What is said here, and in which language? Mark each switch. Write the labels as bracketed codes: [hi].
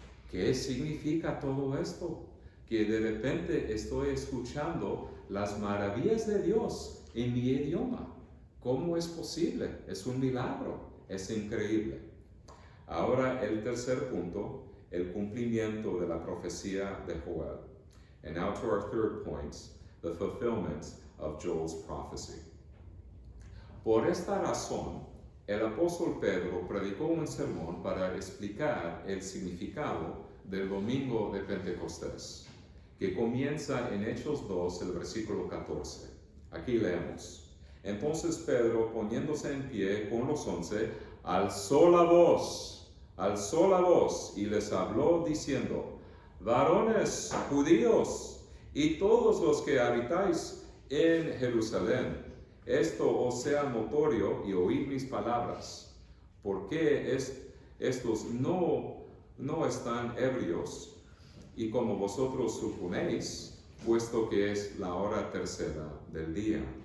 [es] ¿Qué significa todo esto? Que de repente estoy escuchando las maravillas de Dios en mi idioma. ¿Cómo es posible? Es un milagro, es increíble. Ahora el tercer punto, el cumplimiento de la profecía de Joel. [en] And now to our third point, the fulfillment of Joel's prophecy. [es] Por esta razón, el apóstol Pedro predicó un sermón para explicar el significado del domingo de Pentecostés, que comienza en Hechos 2, el versículo 14. Aquí leemos. Entonces Pedro, poniéndose en pie con los 11, alzó la voz y les habló diciendo: varones judíos y todos los que habitáis en Jerusalén, esto os sea notorio y oíd mis palabras, porque estos no están ebrios, y como vosotros suponéis, puesto que es la hora tercera del día.